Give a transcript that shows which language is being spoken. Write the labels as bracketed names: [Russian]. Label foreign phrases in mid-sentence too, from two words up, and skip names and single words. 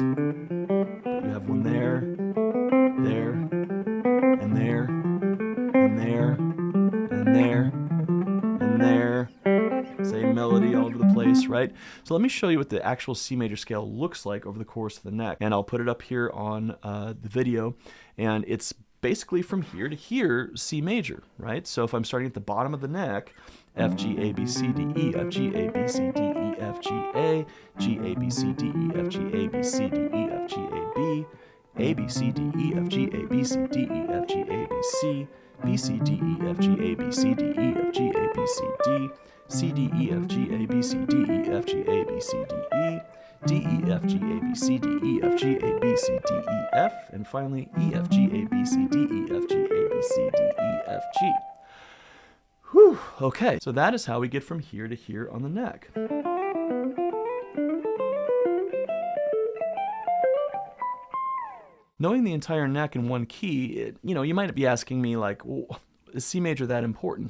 [English] You have one there, there, and there, and there, and there, and there. Same melody all over the place, right? So let me show you what the actual C major scale looks like over the course of the neck. And I'll put it up here on the video. And it's basically from here to here, C major, right? So if I'm starting at the bottom of the neck, F, G, A, B, C, D, E, F, G, A, B, C, D, E, F, G, A, G, A, B, C, D, E, F, G, A, B, C, D, E, F, G, A, B, A, B, C, D, E, F, G, A, B, C, D, E, F, G, A, B, C, B, C, D, E, F, G, A, B, C, D, E, F, G, A, B, C, D, C, D, E, F, G, A, B, C, D, E, F, G, A, B, C, D, E, D, E, F, G, A, B, C, D, E, F, G, A, B, C, D, E, F, and finally E, F, G, A, B, C, D, E, F, G, A, B, C, D, E, F, G. Whew, okay, so that is how we get from here to here on the neck. Knowing the entire neck in one key, you might be asking me like, well, is C major that important?